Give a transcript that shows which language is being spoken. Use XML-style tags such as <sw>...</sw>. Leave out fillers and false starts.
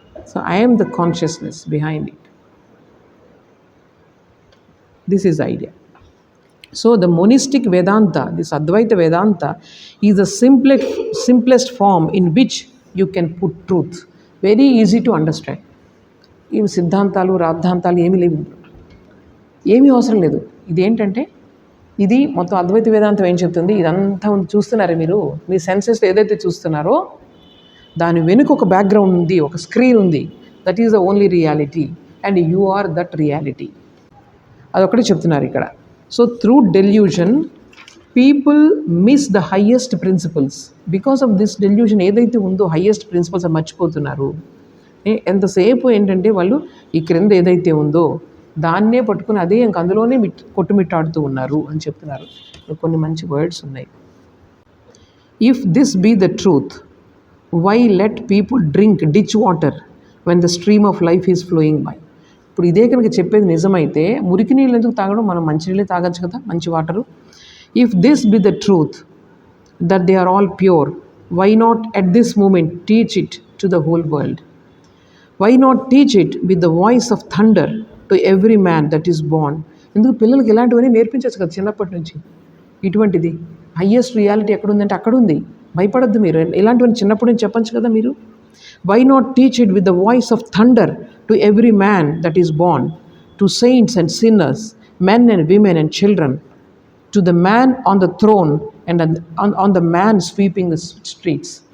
<en>So I am the consciousness behind it. This is the idea. So the monistic Vedanta, this Advaita Vedanta, is the simplest form in which you can put truth. Very easy to understand.</en> <te>ఇవి సిద్ధాంతాలు రాద్ధాంతాలు ఏమీ లేవు, ఏమీ అవసరం లేదు. ఇదేంటంటే ఇది మొత్తం అద్వైత వేదాంతం ఏం చెప్తుంది, ఇదంతా చూస్తున్నారే మీరు, మీ సెన్సెస్ ఏదైతే చూస్తున్నారో దాని వెనుక ఒక బ్యాక్గ్రౌండ్ ఉంది, ఒక స్క్రీన్ ఉంది.</te> <en>That is the only reality and you are that reality.</en> <te>అదొకటి చెప్తున్నారు ఇక్కడ.</te> <en>So through delusion, people miss the highest principles. Because of this delusion,</en> <te>ఏదైతే ఉందో</te> <en>highest principles మర్చిపోతున్నారు.</en> <te>ఎంతసేపు ఏంటంటే వాళ్ళు ఈ క్రింద ఏదైతే ఉందో దాన్నే పట్టుకుని అదే ఇంక అందులోనే కొట్టుమిట్టాడుతూ ఉన్నారు అని చెప్తున్నారు. కొన్ని మంచి వర్డ్స్ ఉన్నాయి.</te> <en>If this be the truth, why let people drink ditch water when the stream of life is flowing by.</en> <te>ఇప్పుడు ఇదే కనుక చెప్పేది నిజమైతే మురికి నీళ్ళు ఎందుకు తాగడం, మనం మంచినీళ్ళే తాగచ్చు కదా, మంచి water.</te> <en>If this be the truth that they are all pure, why not at this moment teach it to the whole world? Why not teach it with the voice of thunder to every man that is born?</en> <te>ఎందుకు పిల్లలకి ఇలాంటివన్నీ నేర్పించచ్చు కదా చిన్నప్పటి నుంచి. ఇటువంటిది highest reality ఎక్కడుందంటే అక్కడ ఉంది, భయపడద్దు మీరు. ఇలాంటివన్నీ చిన్నప్పటి నుంచి చెప్పచ్చు కదా మీరు.</te> <en>Why not teach it with the voice of thunder to every man that is born, to saints and sinners, men and women and children, to the man on the throne and on the man sweeping the streets?</en>